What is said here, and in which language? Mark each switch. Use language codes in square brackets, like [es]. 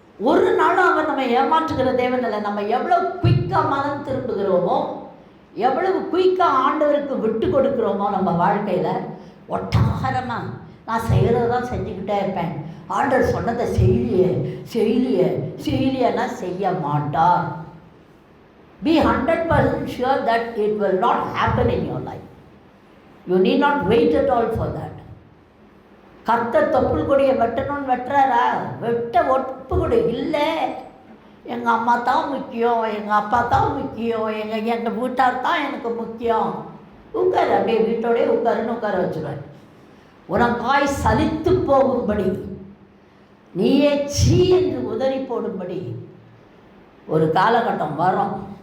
[ta] ஒரு நாளும் அவர் நம்ம ஏமாற்றுகிற தேவன் இல்லை. நம்ம எவ்வளோ குயிக்காக மனம் திரும்புகிறோமோ, எவ்வளவு குயிக்காக ஆண்டவருக்கு விட்டு கொடுக்குறோமோ நம்ம வாழ்க்கையில், ஒட்டாரமாக நான் செய்கிறதான் செஞ்சுக்கிட்டே இருப்பேன், ஆண்டவர் சொன்னதை செய்யலையேன்னா செய்ய மாட்டார். [en] Be 100% sure that it will not happen in your life. You need not wait at all for that. [ta] கர்த்தர் தொப்புள் கொடியை வெட்டணும்னு வெட்டுறாரா? வெட்ட ஒப்பு கொடு இல்லை. எங்கள் அம்மா தான் முக்கியம், எங்கள் அப்பா தான் முக்கியம், எங்கள் வீட்டார் தான் எனக்கு முக்கியம். உட்காரு, அப்படியே வீட்டோடய உட்காருன்னு உட்கார வச்சுருவார். உனக்காய் சலித்து போகும்படி, நீயே சீ என்று உதறி போடும்படி ஒரு காலகட்டம் வரும்.